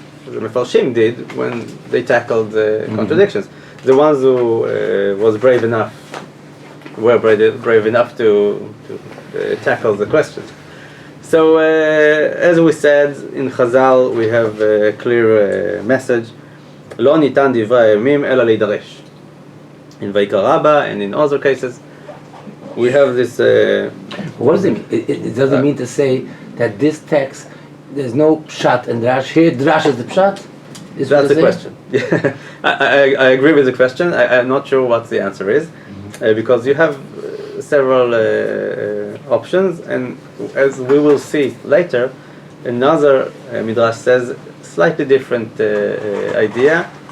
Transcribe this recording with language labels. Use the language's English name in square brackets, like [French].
[English] the Mefarshim did when they tackled contradictions. The ones who were brave enough to tackle the question. So, as we said, in Chazal we have a clear message. [Hebrew] לא ניתן דברי הימים אלא להידרש. [English] In Vayikra Rabbah and in other cases, we have this... what does it mean? It doesn't mean to say that this text, there's no pshat and drash. Here, drash is the pshat? That's the question. I agree with the question. I'm not sure what the answer is, because you have several options, and as we will see later, another midrash says slightly different idea.